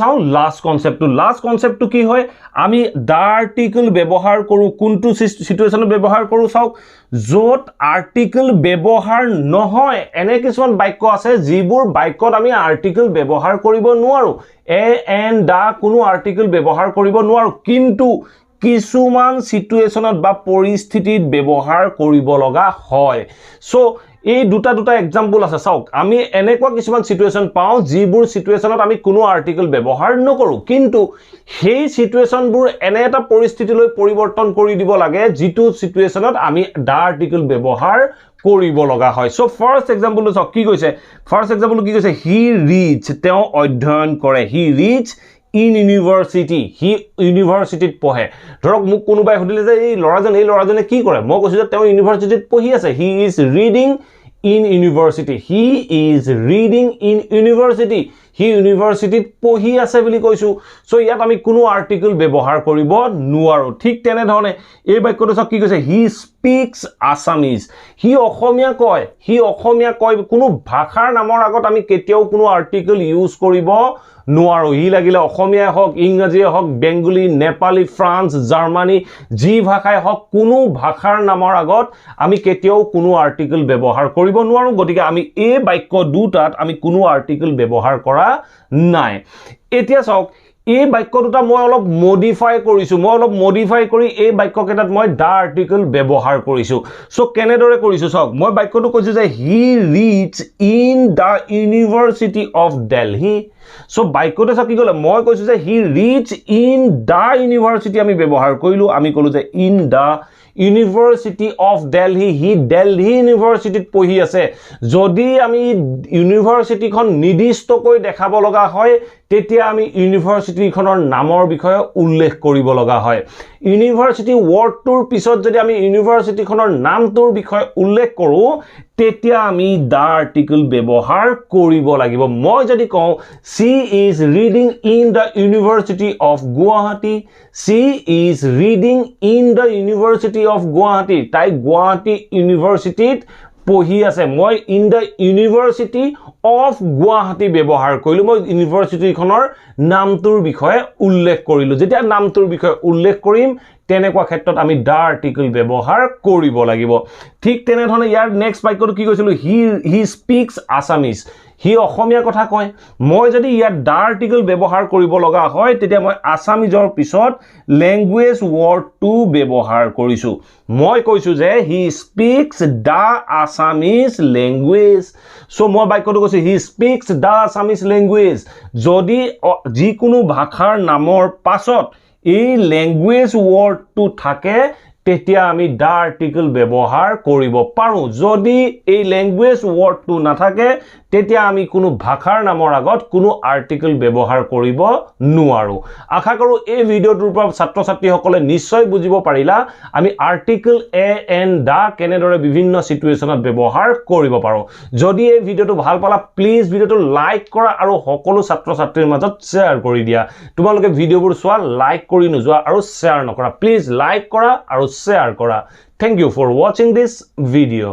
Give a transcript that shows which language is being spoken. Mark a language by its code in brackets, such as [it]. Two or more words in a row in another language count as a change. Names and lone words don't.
[as] চাও [en] last conceptটো [as] কি হয় আমি [en] the article [as] ব্যৱহাৰ কৰো কোনটো সিচুৱেশনত ব্যৱহাৰ কৰো চাও যত article ব্যৱহাৰ নহয় এনে কিছুমান বাক্য আছে যিবোৰ বাক্যত আমি article ব্যৱহাৰ কৰিব নোৱাৰো [en] and the [as] কোনো article ব্যৱহাৰ কৰিব নোৱাৰো কিন্তু কিছুমান সিচুৱেশনত বা পৰিস্থিতিত ব্যৱহাৰ কৰিব লগা হয় সো এই দুটা এক্সাম্পল আছে চাওক আমি এনেকুৱা কিছুমান সিচুৱেশন পাও যিবোৰ সিচুৱেশনত আমি কোনো আৰ্টিকেল ব্যৱহাৰ নকৰো কিন্তু সেই সিচুৱেশনবোৰ এনে এটা পৰিস্থিতিলৈ পৰিৱৰ্তন কৰি দিব লাগে যিটো সিচুৱেশনত আমি [en] the article [as] ব্যৱহাৰ কৰিব লগা হয় সো [en] first exampleটো [as] চাওক কি কৈছে [en] he reached [as] তেওঁ অধ্যয়ন কৰে [en] he reached in university he universityত [as] পঢ়ে ধৰক মোক কোনোবাই সুধিলে যে এই ল'ৰাজনে কি কৰে মই কৈছো যে তেওঁ ইউনিভাৰ্চিটিত পঢ়ি আছে [en] he is reading in university he universityত [as] পঢ়ি আছে বুলি কৈছো সো ইয়াত আমি কোনো আৰ্টিকেল ব্যৱহাৰ কৰিব নোৱাৰো ঠিক তেনে ধৰণে এই বাক্যটো চাওক কি কৈছে [en] he speaks Assamese [as] he অসমীয়া কয় কোনো ভাষাৰ নামৰ আগত আমি কেতিয়াও কোনো আৰ্টিকেল ইউজ কৰিব নোৱাৰো হি লাগিলে অসমীয়া হওক ইংৰাজী হওক বেংগলী নেপালী ফ্ৰান্স জাৰ্মানী যি ভাষাই হওক কোনো ভাষাৰ নামৰ আগত আমি কেতিয়াও কোনো আৰ্টিকেল ব্যৱহাৰ কৰিব নোৱাৰো গতিকে আমি এই বাক্য দুটাত আমি কোনো আৰ্টিকেল ব্যৱহাৰ কৰা নাই এতিয়া চাওক এই বাক্য দুটা মই অলপ মডিফাই কৰি এই বাক্যকেইটাত মই [en] the article [as] ব্যৱহাৰ কৰিছো সো কেনেদৰে কৰিছো চাওক মই বাক্যটো কৈছো যে [en] he reached in the University of Delhi [as] সো বাক্যটো চাওক কি ক'লে মই কৈছো যে [en] he reached in the university [as] আমি ব্যৱহাৰ কৰিলো আমি কলো যে [en] in the University of Delhi he Delhi Universityত [as] পঢ়ি আছে যদি আমি ইউনিভাৰ্সিটিখন নিৰ্দিষ্টকৈ দেখাব লগা হয় তেতিয়া আমি ইউনিভাৰ্সিটিখনৰ নামৰ বিষয়ে উল্লেখ কৰিব লগা হয় [en] university wordটোৰ [as] পিছত যদি আমি ইউনিভাৰ্সিটিখনৰ নামটোৰ বিষয়ে উল্লেখ কৰো তেতিয়া আমি [en] the article [as] ব্যৱহাৰ কৰিব লাগিব মই যদি কওঁ [en] she is reading in the University of Guwahati [as] তাই গুৱাহাটী ইউনিভাৰ্সিটিত পঢ়ি আছে মই [en] in the University of Guwahati [as] ব্যৱহাৰ কৰিলো মই ইউনিভাৰ্সিটিখনৰ নামটোৰ বিষয়ে উল্লেখ কৰিলো যেতিয়া নামটোৰ বিষয়ে উল্লেখ কৰিম তেনেকুৱা ক্ষেত্ৰত আমি [en] the article [as] ব্যৱহাৰ কৰিব লাগিব ঠিক তেনে ধৰণে ইয়াৰ নেক্সট বাক্যটো কি কৈছিলো [en] he speaks Assamese [as] হি অসমীয়া কথা কয় মই যদি ইয়াত [en] the article [as] ব্যৱহাৰ কৰিব লগা হয় তেতিয়া মই আসামিজৰ পিছত [en] language wordটো [as] ব্যৱহাৰ কৰিছো মই কৈছো যে [en] he speaks the Assamese language [as] সো মই বাক্যটো কৈছো [en] he speaks the Assamese language [as] যদি যিকোনো ভাষাৰ নামৰ পাছত এই [en] language wordটো [as] থাকে তেতিয়া আমি [en] the article [as] ব্যৱহাৰ কৰিব পাৰো যদি এই [en] language wordটো [as] নাথাকে তেতিয়া আমি কোনো ভাষাৰ নামৰ আগত কোনো আৰ্টিকেল ব্যৱহাৰ কৰিব নোৱাৰো আশা কৰো এই ভিডিওটোৰ পৰা ছাত্ৰ ছাত্ৰীসকলে নিশ্চয় বুজিব পাৰিলা আমি [en] article a an the [as] কেনেদৰে বিভিন্ন সিচুৱেশনত ব্যৱহাৰ কৰিব পাৰো যদি এই ভিডিওটো ভাল পালা প্লিজ ভিডিওটো লাইক কৰা আৰু সকলো ছাত্ৰ ছাত্ৰীৰ মাজত শেয়াৰ কৰি দিয়া তোমালোকে ভিডিওবোৰ চোৱা লাইক কৰি নোযোৱা আৰু শেয়াৰ নকৰা প্লিজ লাইক কৰা আৰু শেয়াৰ কৰা [en] thank you for watching this video